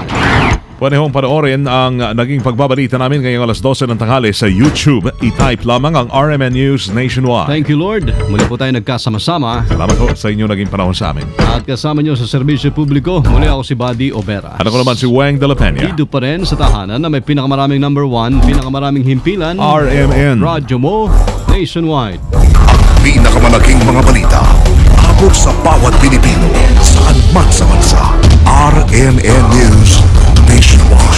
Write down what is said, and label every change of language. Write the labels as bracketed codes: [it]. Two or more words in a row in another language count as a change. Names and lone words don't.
[tl] Pwede hong panoorin ang naging pagbabalita namin ngayong alas 12 ng tanghali sa YouTube. I-type lamang ang RMN News Nationwide. [en] Thank you Lord. [tl] Muli po tayo nagkasama-sama. Salamat po sa inyo naging panahon sa amin. At kasama nyo sa serbisyo publiko, muli ako si Buddy Obera. At ako naman si Wang de la Peña. Dito pa rin sa tahanan na may pinakamaraming number 1, pinakamaraming himpilan, RMN. Radyo mo Nationwide. Pinakamalaking mga balita abot sa bawat Pilipino saan man sa bansa. RMN News Nationwide.